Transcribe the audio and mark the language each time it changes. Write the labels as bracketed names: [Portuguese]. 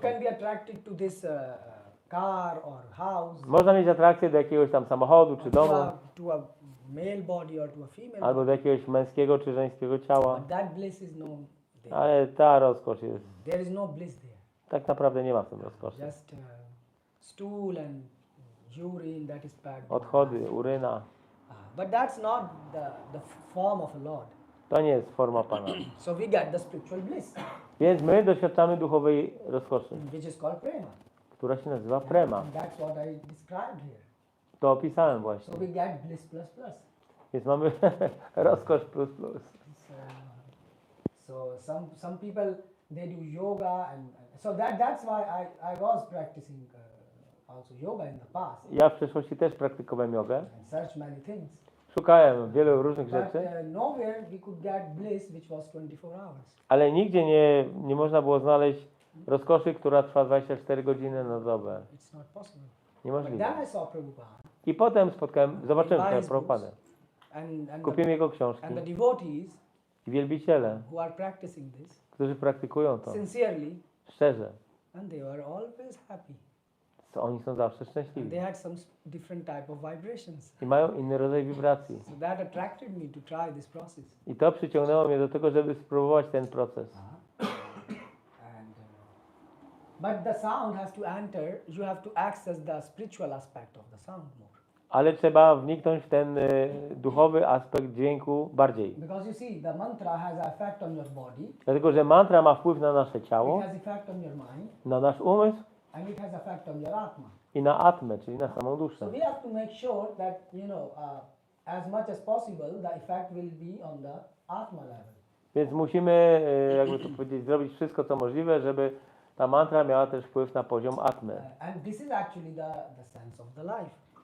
[English] can be attracted to this car or house. [Polish] Można mieć atrakcję do jakiegoś tam samochodu czy domu, [English] To a male body or to a female [Polish] albo [English] body. [Polish] do jakiegoś męskiego czy żeńskiego ciała, [English] But that bliss is no there. [Polish] ale ta rozkosz jest, [English] There is no bliss there. [Polish] tak naprawdę nie ma w tym rozkoszy. [English] Just stool and urine that is packed. [Polish] Odchody, uryna, [English] But that's not the form of a Lord. [Polish] to nie jest forma Pana. [English] So we get the spiritual bliss, [Polish] Więc my doświadczamy duchowej rozkoszy, [English] which is called prema. [Polish] która się nazywa prema. [English] And that's what I described here. [Polish] To opisałem właśnie. [English] So we get bliss plus plus. [Polish] Więc mamy rozkosz plus plus. [English] So some people they do yoga and so that's why I was practicing also yoga in the past [Polish] Ja w przeszłości też praktykowałem jogę. [English] and searched many things. [Polish] Szukałem wielu różnych [English] But [Polish] rzeczy, [English] nowhere we could get bliss which was 24 hours. [Polish] ale nigdzie nie można było znaleźć rozkoszy, która trwa 24 godziny na dobę. [English] It's not possible. But [Polish] Niemożliwe. [English] then I saw Prabhupada [Polish] I potem zobaczyłem [English] buy [Polish] tę [English] his [Polish] Prabhupadę. [English] books and [Polish] Kupiłem jego książki. [English] the devotees [Polish] I wielbiciele, [English] who are practicing this [Polish] którzy praktykują to [English] sincerely, [Polish] szczerze, [English] and they were always happy. [Polish] to oni są zawsze [English] And [Polish] szczęśliwi. [English] they had some different type of vibrations. [Polish] I mają inny rodzaj wibracji. [English] So that attracted me to try this process. [Polish] I to przyciągnęło mnie do tego, żeby spróbować ten proces. [English] And but the sound has to enter. You have to access the spiritual aspect of the sound more. [Polish] Ale trzeba wniknąć w ten duchowy aspekt dźwięku bardziej. [English] Because you see, the mantra has an effect on your body. [Polish] Dlatego, że mantra ma wpływ na nasze ciało, [English] It has effect on your mind, [Polish] na nasz umysł [English] and it has effect on your atma. [Polish] i na atmę, czyli na samą duszę. [English] So we have to make sure that as much as possible, the effect will be on the atma level. [Polish] Więc musimy, jakby to powiedzieć, zrobić wszystko, co możliwe, żeby ta mantra miała też wpływ na poziom atmy. [English] And this is actually the sense of the life.